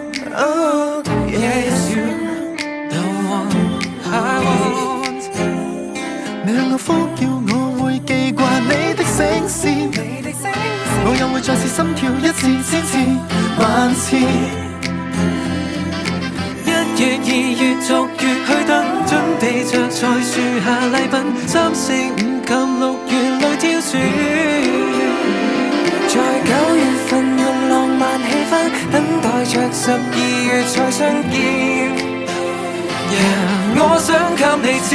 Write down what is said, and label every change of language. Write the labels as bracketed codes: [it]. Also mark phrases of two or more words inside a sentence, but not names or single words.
[en] Oh, yeah, it's you, the one I want。 [yue] 你向我呼叫，我會記掛你的聲線，我又會再次心跳一次、千次、萬次。 1月、2月、逐月去等，準備着在樹下禮品。3、4、5及6月裏挑選，在9月份用浪漫氣氛，等待着12月再相見。Yeah， 我想給你知，